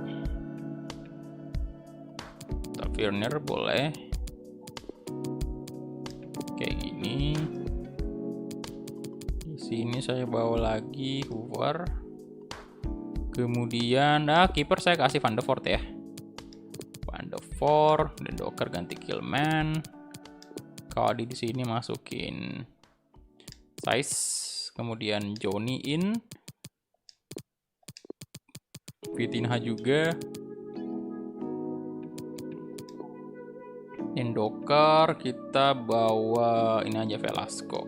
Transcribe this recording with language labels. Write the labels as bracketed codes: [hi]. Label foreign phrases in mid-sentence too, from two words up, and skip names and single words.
[id] Werner boleh. Kayak gini. Di sini saya bawa lagi Hoover. Kemudian kiper saya kasih Van de Voort ya. Van de Voort dan Docker ganti Kilman. Cody di sini masukin Size. Kemudian Johnny in. Vitinha juga. Docker kita bawa ini aja Velasco.